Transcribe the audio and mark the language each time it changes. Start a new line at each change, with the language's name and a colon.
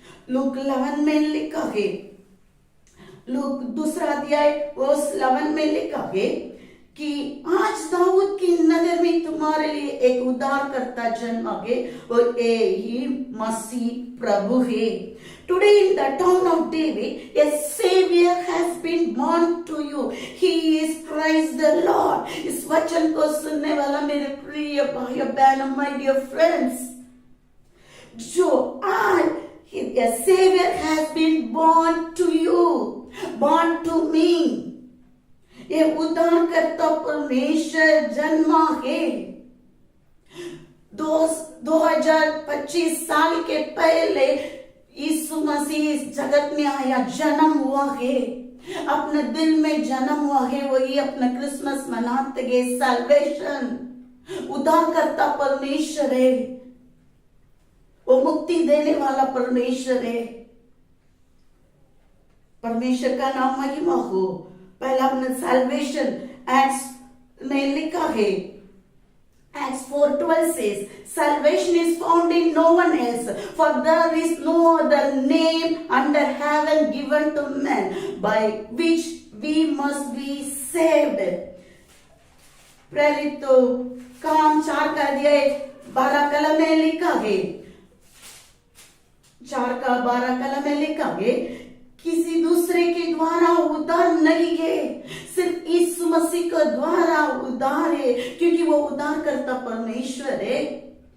Hindi: Look 11 में लिखा है, लूक 2 अध्याय वर्स 11 में लिखा है कि आज दाऊद की नगर में तुम्हारे लिए एक उद्धारकर्ता जन्मा है और यही मसीह प्रभु है।
English: Today in the town of David, a savior has been born to you. He is Christ the Lord.
Hindi: इस वचन को सुनने वाला मेरे प्रिय भाई बहनों,
English: my dear friends,
Hindi: जो आज
English: a savior has been born to you, born to me.
Hindi: ये उद्धारकर्ता परमेश्वर जन्मा है। 2025 साल के पहले यीशु मसीह इस जगत में आया, जन्म हुआ है, अपने दिल में जन्म हुआ है। वही अपना क्रिसमस मनाते हैं। सैल्वेशन, उद्धारकर्ता परमेश्वर है, वो मुक्ति देने वाला परमेश्वर है। परमेश्वर का नाम महिमा हो। पहला अपना सैल्वेशन एक्ट्स में लिखा है,
English: Acts 4:12 says, salvation is found in no one else, for there is no other name under heaven given to men by which we must be saved.
Hindi: प्रेरितों काम 4:12 में लिखा है, 4:12 में लिखा है, किसी दूसरे के द्वारा उद्धार नहीं है, सिर्फ यीशु मसीह के द्वारा उद्धार है, क्योंकि वो उद्धारकर्ता परमेश्वर है।